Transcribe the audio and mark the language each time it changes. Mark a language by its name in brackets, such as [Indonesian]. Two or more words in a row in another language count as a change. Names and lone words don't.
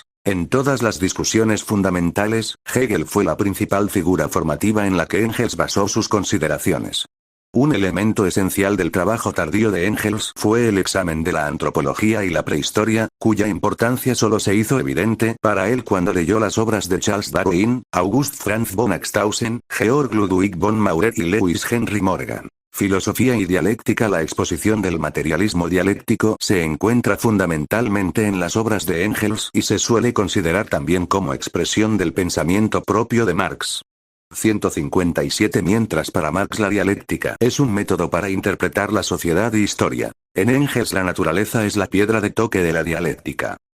[Spanish] En todas las discusiones fundamentales, Hegel fue la principal figura formativa en la que Engels basó sus consideraciones. Un elemento esencial del trabajo tardío de Engels fue el examen de la antropología y la prehistoria, cuya importancia solo se hizo evidente para él cuando leyó las obras de Charles Darwin, August Franz von Axtausen, Georg Ludwig von Maurer y Lewis Henry Morgan. Filosofía y dialéctica. La exposición del materialismo dialéctico se encuentra fundamentalmente en las obras de Engels y se suele considerar también como expresión del pensamiento propio de Marx. 157. Mientras para Marx la dialéctica es un método para interpretar la sociedad y historia, en Engels la naturaleza es la piedra de toque de la dialéctica.